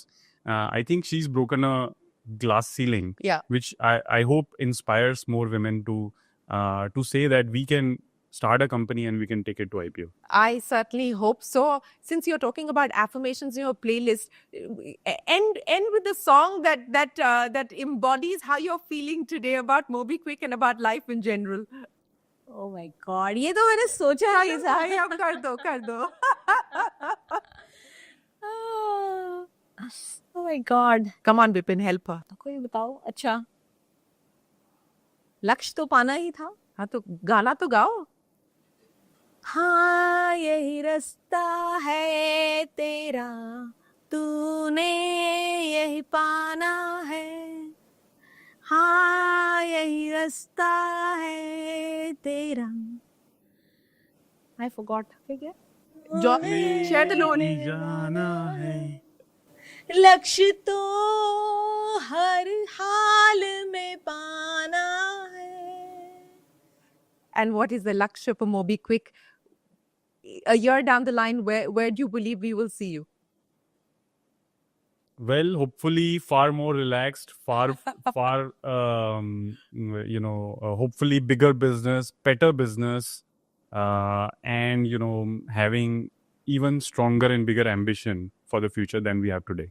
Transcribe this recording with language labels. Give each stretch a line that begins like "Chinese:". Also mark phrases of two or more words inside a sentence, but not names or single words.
English: I think she's broken a glass ceiling, which I hope inspires more women to say that we can start a company and we can take it to IPO. I certainly hope so. Since you're talking about affirmations in your playlist, end with the song that embodies how you're feeling today about MobiKwik and about life in general. Oh my God,
Hindi: ये तो मैंने सोचा नहीं था. कर दो.
English: Oh my God. Come on, Vipin, help her.
Hindi: कोई बताओ. अच्छा. लक्ष्य तो पाना ही था. हाँ तो गाना तो गाओ. हाँ यही रास्ता है तेरा, तूने यही पाना है. हाँ यही रास्ता है तेरा.
English: I forgot. क्या? Share the load.
Hindi: जाना है. लक्ष्य तो हर हाल में पाना है.
English: And what is the lakshya for MobiKwik? A year down the line, where do you believe we will see you? Well, hopefully far more relaxed, far hopefully bigger business, better business, and having even stronger and bigger ambition for the future than we have today.